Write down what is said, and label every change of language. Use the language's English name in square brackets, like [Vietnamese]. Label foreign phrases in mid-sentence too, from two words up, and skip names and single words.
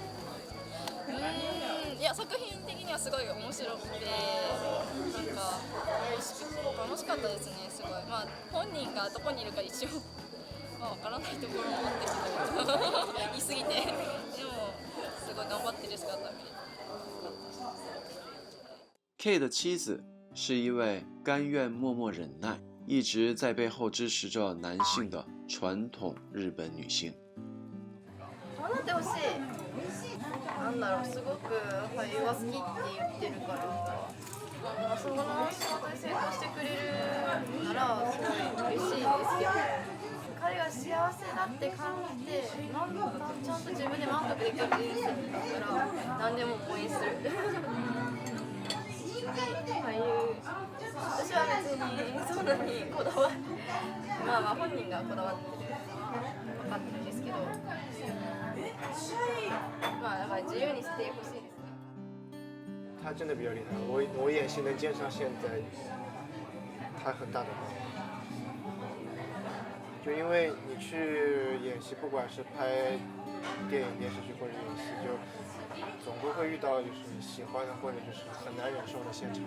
[Japanese] いや、作品的にはすごい面白くて、なんか楽しかったですね。すごい、まあ本人がどこにいるか一応わからないところもあったけど言い過ぎて、でもすごい頑張ってる姿見れてよかった。 [Chinese] K 的妻子是一位甘愿默默忍耐，一直在背后支持着男性的传统日本女性。 [Japanese] なってほしい。なんだろう、すごく俳優が好きって言ってるから、その仕事に成功してくれるならすごい嬉しいんですけど、彼が幸せだって感じて、ちゃんと自分で満足できる人生になったら何でも応援する。俳優、私は別にそんなにこだわって、まあ本人がこだわってる分かってるんですけど、まあだから自由にしてほしいですね。 [Chinese] 他真的比较厉害，我演戏能坚持到现在，他很大的功劳。就因为你去演戏，不管是拍电影、电视剧或者演戏，就总归会遇到就是喜欢的或者就是很难忍受的现场。